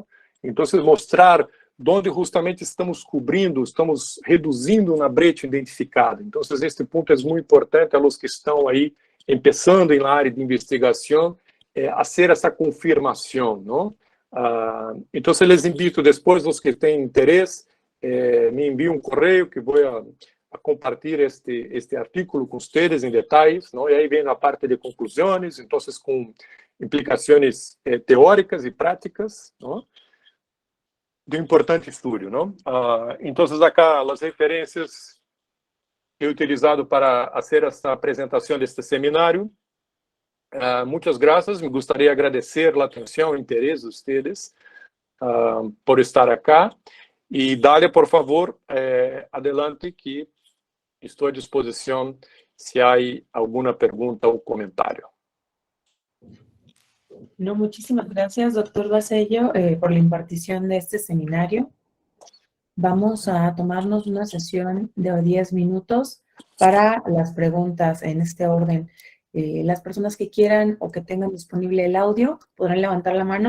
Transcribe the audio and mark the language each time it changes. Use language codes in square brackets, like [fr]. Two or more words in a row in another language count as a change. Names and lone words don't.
[pt] Então, mostrar onde justamente estamos cobrindo, estamos reduzindo na brecha identificada. Então, este ponto é muito importante a los que estão aí começando na área de investigação, fazer essa confirmação, não? Então, [es] les invito [pt] depois, os que têm interesse, me enviem um correio que vou a compartilhar este artículo com vocês em detalhes, não? E aí vem a parte de conclusões, então, com implicações teóricas e práticas, não? De um importante estudo, não? Então, acá as referências que [es] he utilizado [pt] para fazer esta apresentação deste seminário. Muitas graças. Me gostaria de agradecer a atenção e o interesse de vocês por estar acá. E dale, por favor, adelante, que estou à disposição se há alguma pergunta ou comentário. [es] No, muchísimas gracias, doctor Basello, por la impartición de este seminario. Vamos a tomarnos una sesión de 10 minutos para las preguntas en este orden. Las personas que quieran o que tengan disponible el audio podrán levantar la mano.